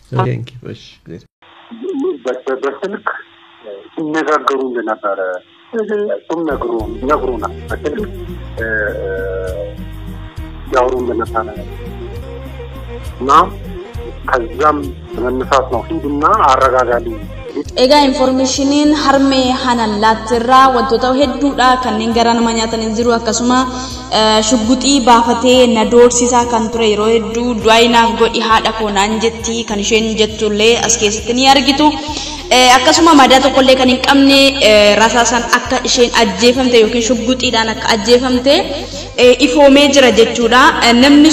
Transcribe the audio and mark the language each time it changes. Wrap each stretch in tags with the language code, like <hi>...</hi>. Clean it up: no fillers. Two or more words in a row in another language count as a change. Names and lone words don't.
<am>በስልክ ሲነጋገሩ እንደነበረ ነግሩና በስልክ ያወሩ እንደነበረ እና ከዛም መነሳት ነው ሂድና አረጋጋልኝ</am> <om>ega informationin harme hanan latirra wantoota hedduudha kanneen gara nama nyaatan jiru akkasuma shugguxii baafatee na doorsisa kan ture yeroo hedduu du'aynaaf godhi haadha koonaan jetti kan isheen jettullee as keessatti ni argitu akkasuma madaa tokkollee kan hin qabne rasaasan akka isheen ajjeefamte yookiin shugguxiidhaan akka ajjeefamte ifoomee jira jechuudha namni</om>